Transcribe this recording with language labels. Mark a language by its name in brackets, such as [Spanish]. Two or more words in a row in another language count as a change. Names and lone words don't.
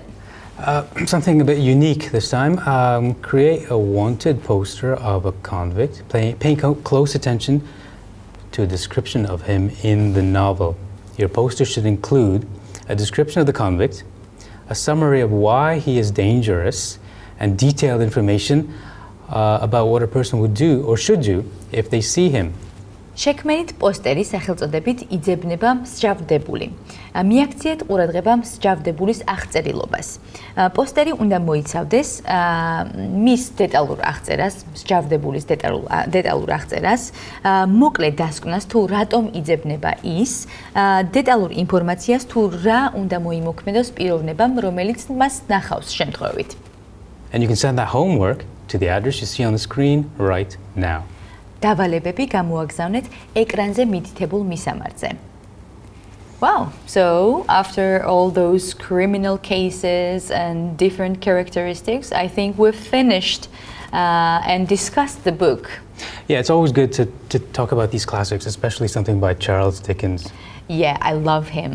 [English] Something a bit unique this time. Create a wanted poster of a convict, paying close attention to a description of him in the novel. Your poster should include a description of the convict, a summary of why he is dangerous, and detailed information about what a person would do or should do if they see him. [Georgian] შექმნით პოსტერი სახელწოდებით იძებნება მსჯავრდებული. მიაქციეთ ყურადღება მსჯავრდებულის აღწერილობას. პოსტერი უნდა მოიცავდეს მის დეტალურ აღწერას, მსჯავრდებულის დეტალურ აღწერას, მოკლე დასკვნას თუ რატომ იძებნება ის, დეტალურ ინფორმაციას თუ რა უნდა მოიმოქმედოს პიროვნებამ, რომელიც მას ნახავს შემთხვევით. [English] And you can send that homework to the address you see on the screen right now. [Georgian] დავალებები გამოაგზავნეთ ეკრანზე მითითებულ მისამართზე. [English] Wow, so after all those criminal cases and different characteristics, I think we've finished and discussed the book. Yeah, it's always good to talk about these classics, especially something by Charles Dickens. Yeah, I love him.